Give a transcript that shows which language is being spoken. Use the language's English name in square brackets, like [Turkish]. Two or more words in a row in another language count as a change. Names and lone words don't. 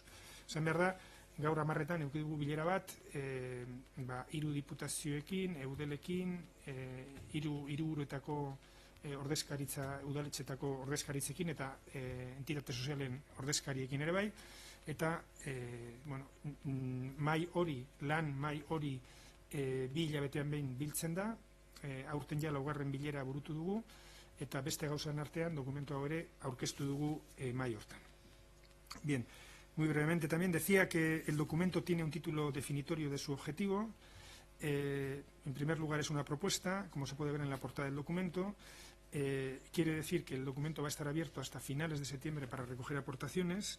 [Basque] Zan behar da, gaur 10:00 eduki dugu bilera bat, 3 diputazioekin, eudelekin, 3 hiriburuetako ordezkaritza, udaletxetako ordezkaritzekin eta entitate sozialen ordezkariekin ere bai, eta lan mai hori 2 hilabetean behin biltzen da, aurten ja 4. bilera burutu dugu, eta beste gauzan artean dokumentu hau ere aurkeztu dugu mai hortan. [Spanish] Bien, muy brevemente también decía que el documento tiene un título definitorio de su objetivo. En primer lugar es una propuesta, como se puede ver en la portada del documento. Quiere decir que el documento va a estar abierto hasta finales de septiembre para recoger aportaciones.